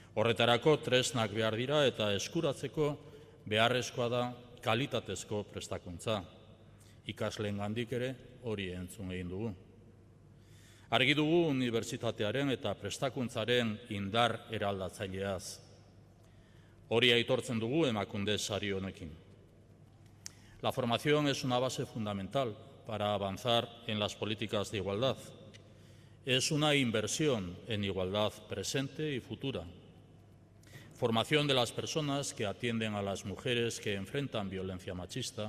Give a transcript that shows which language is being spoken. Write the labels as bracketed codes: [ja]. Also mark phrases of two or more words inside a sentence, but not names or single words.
[eu] Horretarako tresnak behar dira eta eskuratzeko beharrezkoa da kalitatezko prestakuntza. Ikasleengandik ere hori entzun egin dugu. Argi dugu unibertsitatearen eta prestakuntzaren indar eraldatzaileaz. Hori aitortzen dugu Emakunde sari honekin. [es] La formación es una base fundamental para avanzar en las políticas de igualdad. Es una inversión en igualdad presente y futura. Formación de las personas que atienden a las mujeres que enfrentan violencia machista.